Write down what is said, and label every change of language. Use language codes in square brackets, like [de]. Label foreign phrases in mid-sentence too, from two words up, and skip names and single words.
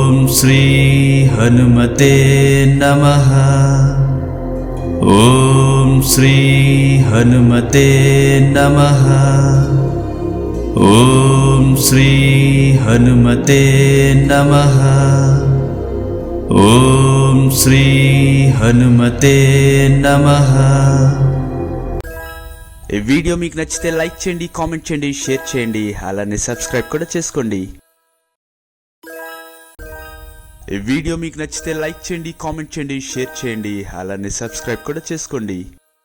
[sa] श्री हनुमते नमः। ॐ श्री हनुमते नमः। ॐ श्री हनुमते नमः। ॐ श्री हनुमते नमः। [te] ఈ వీడియో మీకు నచ్చితే లైక్ చేయండి, కామెంట్ చేయండి, షేర్ చేయండి, అలానే సబ్స్క్రైబ్ కూడా చేసుకోండి. ఈ వీడియో మీకు నచ్చితే లైక్ చేయండి, కామెంట్ చేయండి, షేర్ చేయండి, అలానే సబ్స్క్రైబ్ కూడా చేసుకోండి.